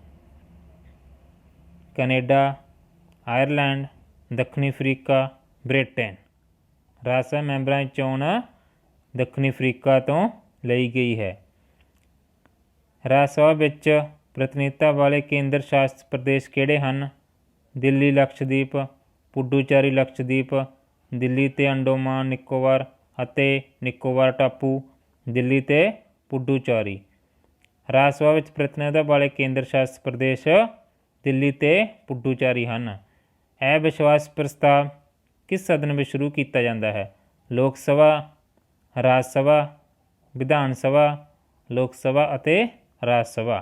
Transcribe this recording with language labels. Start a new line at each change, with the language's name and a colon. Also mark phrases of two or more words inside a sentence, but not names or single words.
Punjabi: ਕੈਨੇਡਾ, ਆਇਰਲੈਂਡ, ਦੱਖਣੀ ਅਫਰੀਕਾ, ਬ੍ਰਿਟੇਨ। ਰਾਜ ਸਭਾ ਮੈਂਬਰਾਂ ਦੀ ਚੋਣ ਦੱਖਣੀ ਅਫਰੀਕਾ ਤੋਂ ਲਈ ਗਈ ਹੈ। ਰਾਜ ਸਭਾ ਵਿੱਚ ਪ੍ਰਤੀਨਿਧਤਾ ਵਾਲੇ ਕੇਂਦਰ ਸ਼ਾਸਿਤ ਪ੍ਰਦੇਸ਼ ਕਿਹੜੇ ਹਨ? दिल्ली लक्षद्वीप, पुडुचेरी लक्षद्वीप, दिल्ली ते अंडोमान निकोबार ਅਤੇ ਨਿਕੋਬਾਰ टापू, दिल्ली ते पुडुचेरी। ਰਾਜ ਸਭਾ ਵਿੱਚ ਪ੍ਰਤੀਨਿਧਤਾ ਵਾਲੇ ਕੇਂਦਰ ਸ਼ਾਸਿਤ ਪ੍ਰਦੇਸ਼ ਦਿੱਲੀ ਤੇ ਪੁਡੂਚੇਰੀ ਹਨ। ਇਹ ਵਿਸ਼ਵਾਸ ਪ੍ਰਸਤਾਵ ਕਿਸ ਸਦਨ ਵਿੱਚ ਸ਼ੁਰੂ ਕੀਤਾ ਜਾਂਦਾ ਹੈ? ਲੋਕ ਸਭਾ, ਰਾਜ ਸਭਾ, ਵਿਧਾਨ ਸਭਾ, ਲੋਕ ਸਭਾ ਅਤੇ ਰਾਜ ਸਭਾ।